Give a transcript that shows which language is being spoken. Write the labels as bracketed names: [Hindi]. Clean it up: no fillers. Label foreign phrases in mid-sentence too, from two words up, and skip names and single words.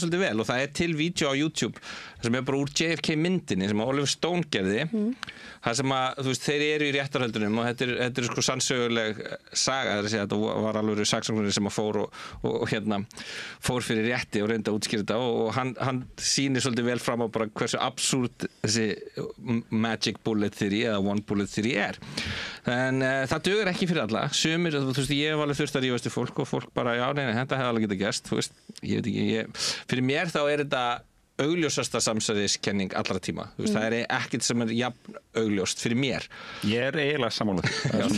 [Icelandic] svolítið vel og það til vídeo á YouTube sem bara úr JFK myndinni sem Oliver Stone gerði það sem að, þú veist, þeir eru í réttarhöldunum og þetta sko sannsöguleg saga, þetta var alveg saksóknari sem að fór og fór fyrir rétti og reyndi að útskýra þetta og hann sýnir svolítið vel fram á bara hversu absúrt þessi [English] magic bullet theory [Icelandic] eða [English] one bullet theory [Icelandic] en það dugar ekki fyrir alla sumir, þú veist, ég hef alveg þurft að rífast í fólk og fólk bara, já, nei, þetta hefði alveg getað gerst, þú veist, ég veit ekki, fyrir mér þá þetta augljósasta samsæriskenning allra tíma, þú veist, það ekkert sem jafn augljóst fyrir mér. Ég eiginlega sammála því.